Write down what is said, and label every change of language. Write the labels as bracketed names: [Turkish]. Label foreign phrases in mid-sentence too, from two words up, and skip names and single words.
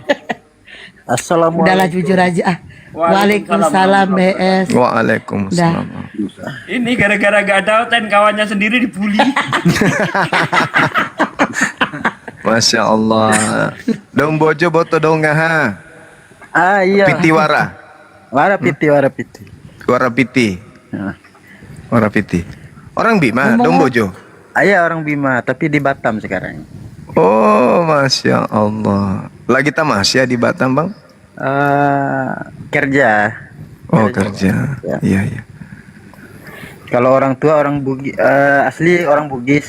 [Indonesian] Udahlah jujur aja. Waalaikumsalam BS. Waalaikumsalam. Ini gara-gara gak ada oten kawannya sendiri dibully. Masya Allah. [Bima] Dong Bojo boto dong ngaha. [Indonesian] Iya. [Bima] Pitiwara. Wara piti. Wara Piti. Wara Piti. [Indonesian] Orang Bima, Dong Bojo. Ayah orang Bima, tapi di Batam sekarang. Oh, Masya Allah. Lagi tamasya di Batam, Bang? Kerja. Oh, kerja. Iya, iya. Kalau orang tua orang Bugis, asli orang Bugis.